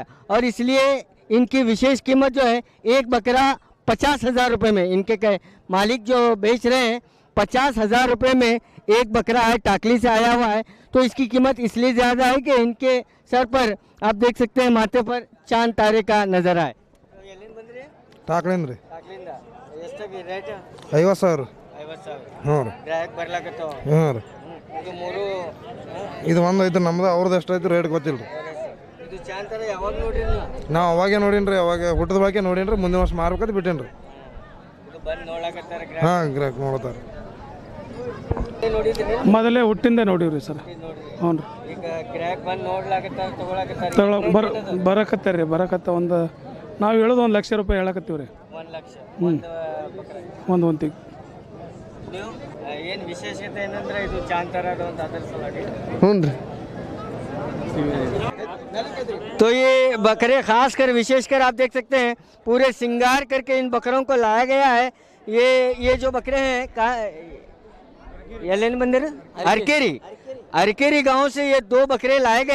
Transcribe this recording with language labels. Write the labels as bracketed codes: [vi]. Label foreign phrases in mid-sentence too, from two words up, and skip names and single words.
[hi] और इसलिए इनकी विशेष कीमत जो है एक बकरा 50,000 रुपये में, इनके मालिक जो बेच रहे हैं 50,000 रुपये में एक बकरा है, टाकली से आया हुआ है। तो इसकी कीमत इसलिए ज़्यादा है कि इनके सर पर आप देख सकते हैं माथे पर चांद तारे का नज़र आए। [kn] ಟಾಕ್ಲೇನ್ರಿ ರೇಟ್ 50,000 50,000 ಹ್ಞೂ ರೀ ಗ್ರಾಹಕ ಬರ್ಲಾಕತ್ತವ. ಹ್ಞೂ ರೀ ಇದು ಮೂರು ಇದು ಒಂದು ಐತೆ ನಮ್ದು, ಅವ್ರದ್ದು ಎಷ್ಟೈತೆ ರೇಟ್ ಗೊತ್ತಿಲ್ಲ ರೀ. ಇದು ಚಾಂತರ ಯಾವಾಗ ನೋಡ್ರಿ ನೀವು? ನಾವು ಅವಾಗೇ ನೋಡೀನಿ ರೀ, ಅವಾಗ ಹುಟ್ಟಿದ ಬಾಕಿ ನೋಡೀನಿ ರೀ, ಮುಂದಿನ ವರ್ಷ ಮಾರ್ಬೇಕಂತ ಬಿಟ್ಟೇನಿ ರೀ. ಇದು ಬಂದು ನೋಡಕತ್ತಾರ ಹಾಂ ಗ್ರಾಹಕ ನೋಡ್ತಾರೆ. ನೋಡಿದ್ರಿ ಮೊದಲೇ ಹುಟ್ಟಿಂದ ನೋಡಿವ್ರಿ ಸರ್. ಹ್ಞೂ ರೀ. ಈಗ ಗ್ರಾಹಕ ಬಂದು ನೋಡ್ಲಾಕತ್ತಾರ ತಗೊಳಕತ್ತಾರ ಬರಕತ್ತಾರ ರೀ, ಒಂದು ನಾವು ಹೇಳೋದು 1 ಲಕ್ಷ ರೂಪಾಯಿ ಹೇಳಕತ್ತೀವಿ ರೀ. 1 ಲಕ್ಷ ಹ್ಞೂ ಒಂದು ಒಂದು ತಿಂಗ್ ನೀವು ಏನು ವಿಶೇಷತೆ ಏನಂದ್ರೆ ಇದು ಚಾಂತರ ಒಂದು ಅದರ ಸಲುವಾಗಿ. ಹ್ಞೂ ರೀ. [hi] तो ये बकरे खासकर विशेषकर आप देख सकते हैं पूरे श्रृंगार करके इन बकरों को लाया गया है। ये जो बकरे हैं एलन मंदिर अरकेरी गांव से ये 2 बकरे लाए गए।